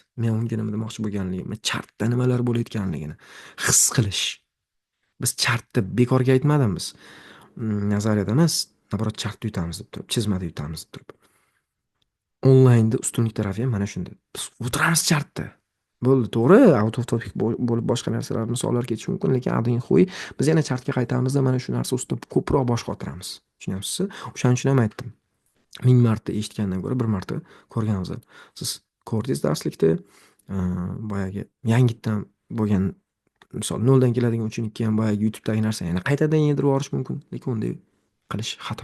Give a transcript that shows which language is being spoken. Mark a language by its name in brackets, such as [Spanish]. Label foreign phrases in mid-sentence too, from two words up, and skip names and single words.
[Uzbek] Men unga nima demoqchi bo'lganligimni, chartda nimalar bo'layotganligini his qilish. Biz chartda bekorga aytmadim biz. Nazariyada emas, naborot chartda yutamiz deb turib, chizmada yutamiz deb turib. Onlaynda ustunlik tarafi ham mana shunda. Biz o'tiramiz chartda. Bo'ldi, to'g'ri, [English] out of topic [Uzbek] bo'lib boshqa narsalar misollar ketishi mumkin, lekin [Russian] один хуй [Uzbek] biz yana chartga qaytamizda mana shu narsa ustida ko'proq bosh qotiramiz. Tushunyapsizmi? O'shaning uchun ham aytdim. 1000 marta eshitgandan ko'ra 1 marta ko'rgan afzal. Siz ko'rdingiz darslikda, boyagi yangitdan bo'lgan misol noldan keladigan uchenlikka ham boyagi YouTube'dagi narsani yana qaytadan yedirib yuborish mumkin, lekin unday qilish xato.